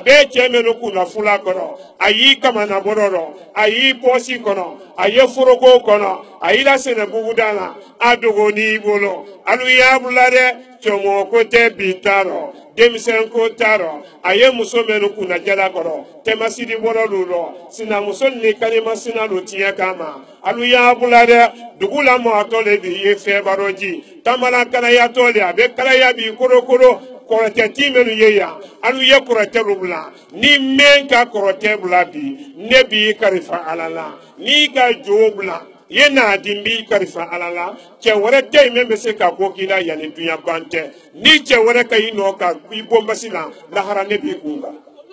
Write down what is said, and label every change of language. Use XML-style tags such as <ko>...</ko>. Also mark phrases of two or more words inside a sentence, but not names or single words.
<bm>bɛɛ cɛ minnu kunna fula kɔnɔ a y'i kamana bɔrɔ rɔ a y'i pɔsi kɔnɔ a ye foroko kɔnɔ a y'i la sɛnɛbuguda la a dogo n'i bolo alu y'a bila dɛ cɔmɔ ko tɛ bi t'a rɔ denmisɛn ko t'a rɔ a ye muso minnu kunna jala kɔrɔ tɛmasidi bɔrɔ lu rɔ sinamuso ni kalima sina lu tiɲɛ kama alu y'a bila dɛ dugu la mɔgɔtɔ le bi ye fɛnbaro ji tamala kalayatɔ le a bɛ kalaya bi korokoro kɔrɔtɛ ti minnu ye yan alu ye kɔrɔtɛ lu bila ni mɛn ka kɔrɔtɛ bila bi ne b'i kalifa ala la n'i ka jo bila ye n'a di n b'i kalifa ala la cɛ wɛrɛ tɛ yen min bɛ se ka ko k'i la yanni dunya ban tɛ ni cɛ wɛrɛ ka i nɔ ka i bɔ basi la lahara ne b'i kun kan</bm>